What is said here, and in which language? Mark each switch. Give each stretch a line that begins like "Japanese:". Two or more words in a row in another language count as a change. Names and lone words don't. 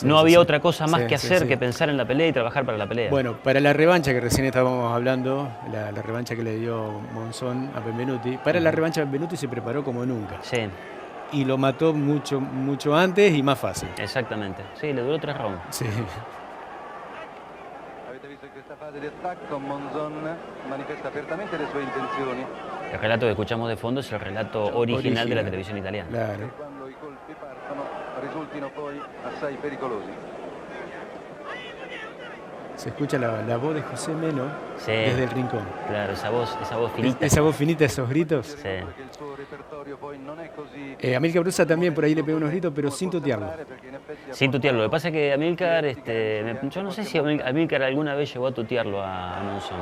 Spanish: no había otra cosa más que hacer sí. que pensar en la pelea y trabajar para la pelea. Bueno, para la revancha que recién estábamos hablando, la revancha que le dio Monzón a Benvenuti, para la revancha Benvenuti se preparó como nunca. Sí. Y lo mató mucho antes y más fácil. Exactamente. Sí, le duró 3 rounds. Sí.
Italian: Avete visto in questa fase di attacco Monzon manifesta apertamente le sue intenzioni.
Spanish: El relato que escuchamos de fondo es el relato original de la televisión italiana. Claro.
Italian: Quando i colpi partono risultino poi assai pericolosi.
Spanish: Se escucha la voz de José Meno desde el rincón. Claro, esa voz finita. Esa voz finita, esos gritos. Sí. Amílcar Brusa también por ahí le pegó unos gritos, pero sin tutearlo. Sin tutearlo. Lo que pasa es que Amílcar, yo no sé si Amílcar alguna vez llegó a tutearlo a Monzón.